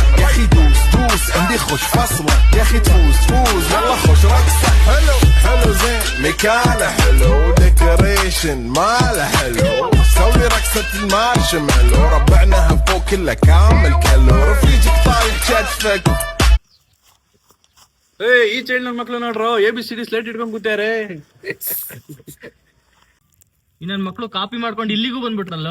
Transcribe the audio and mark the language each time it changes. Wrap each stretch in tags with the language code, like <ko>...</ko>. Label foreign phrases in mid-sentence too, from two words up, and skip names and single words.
<ar>يا اخي دوس دوس عندي خوش فصلة يا اخي تفوز تفوز والله خوش رقصة حلو حلو زين مكانه حلو ديكوريشن ماله حلو سوي رقصة المارشميلو ربعناها فوق كله كامل كلو رفيجك طايح كتفك.</ar> <kn>ಈ ಚೈಲ್ಡ್ ನನ್ನ ಮಕ್ಳು ನೋಡ್ರು ABCD ಸ್ಲೇಟ್ ಇಟ್ಕೊಂಡ್ ಕೂತಾರೆ. ಇನ್ನನ್ ಮಕ್ಳು ಕಾಪಿ ಮಾಡ್ಕೊಂಡು ಇಲ್ಲಿಗೂ ಬಂದ್ಬಿಟ್ರಲ್ಲ.</kn>